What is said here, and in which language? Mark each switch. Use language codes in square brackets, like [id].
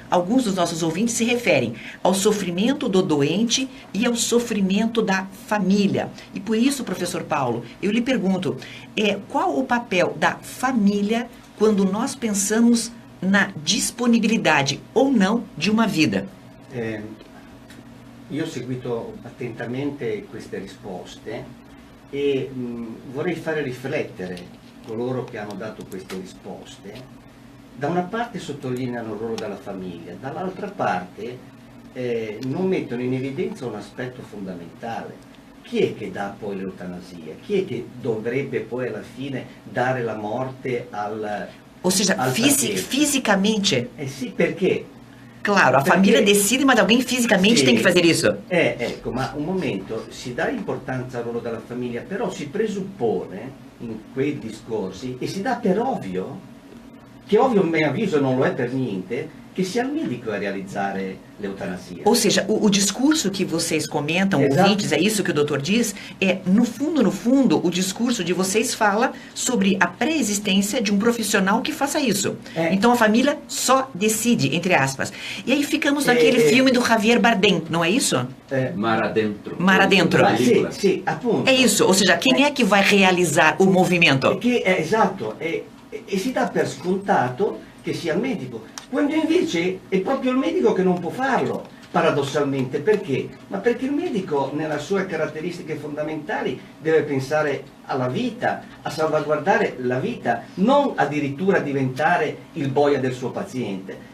[pt] Alguns dos nossos ouvintes se referem ao sofrimento do doente e ao sofrimento da família. E por isso, professor Paulo, eu lhe pergunto, qual o papel da família quando nós pensamos na disponibilidade ou não de uma vida? [it] Io ho seguito attentamente queste risposte e vorrei fare riflettere coloro che hanno dato queste risposte. Da una parte sottolineano il ruolo della famiglia, dall'altra parte non mettono in evidenza un aspetto fondamentale. Chi è che dà poi l'eutanasia? Chi è che dovrebbe poi alla fine dare la morte al [pt] Ou seja, fisicamente. [it] Sì, perché? [pt] Claro, a família decide, mas alguém fisicamente tem que fazer isso. [it] Ecco, ma un momento, si dà importanza al ruolo della famiglia, però si presuppone in quei discorsi, e si dà per ovvio, che ovvio a mio avviso non lo è per niente, che sia il medico a realizzare l'eutanasia. [pt] Ou seja, o discurso que vocês comentam, Exato. ouvintes, é isso que o doutor diz, no fundo, o discurso de vocês fala sobre a pré-existência de um profissional que faça isso. Então a família só decide, entre aspas. E aí ficamos naquele filme do Javier Bardem, não é isso? Mar Adentro. Mar Adentro. [it] Sì, appunto. [pt] É isso, ou seja, quem é que vai realizar o movimento? [it] Esatto, e si dà per scontato che sia il medico, quando invece è proprio il medico che non può farlo, paradossalmente. Perché? Ma perché il medico, nelle sue caratteristiche fondamentali, deve pensare alla vita, a salvaguardare la vita, non addirittura diventare il boia del suo paziente.